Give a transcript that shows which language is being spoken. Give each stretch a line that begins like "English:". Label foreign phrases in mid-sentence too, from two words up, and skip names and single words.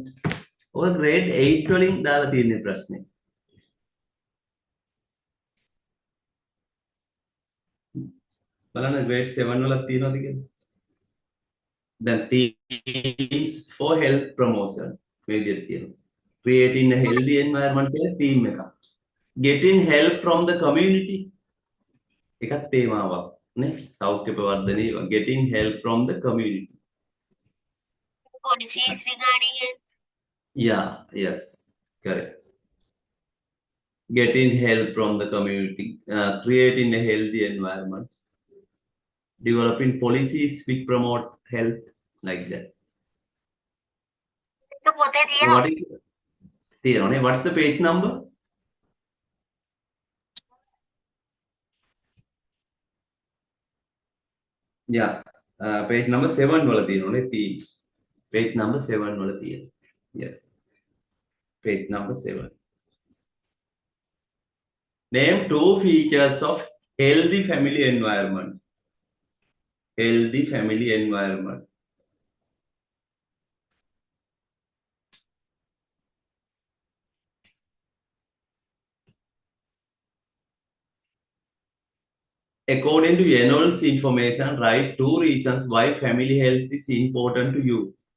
Sinhala: or grade 8 වලින් දාලා තියෙන ප්‍රශ්නේ. බලන්න grade 7 වල තියෙනවද කියලා. දැන්
English: themes for health promotion
Sinhala: මේ විදිහට තියෙනවා.
English: Creating a healthy environment
Sinhala: කියලා theme එකක්.
English: Getting help from the community
Sinhala: එකක් තේමාවක්. නේ සෞඛ්‍ය ප්‍රවර්ධනය
English: getting help from the community. Policies regarding health. Yeah, yes, correct. Getting help from the community, creating a healthy environment, developing policies which promote health, like that. तो पोते So what is තියෙනවනේ, what's the page number? Yeah, page number 7
Sinhala: වල තියෙනවනේ
English: themes. Page number
Sinhala: 7 වල තියෙනවා.
English: Yes. Page number 7. Name 2 features of healthy family environment. Healthy family environment. According to Yenol's information, write 2 reasons why family health is important to you.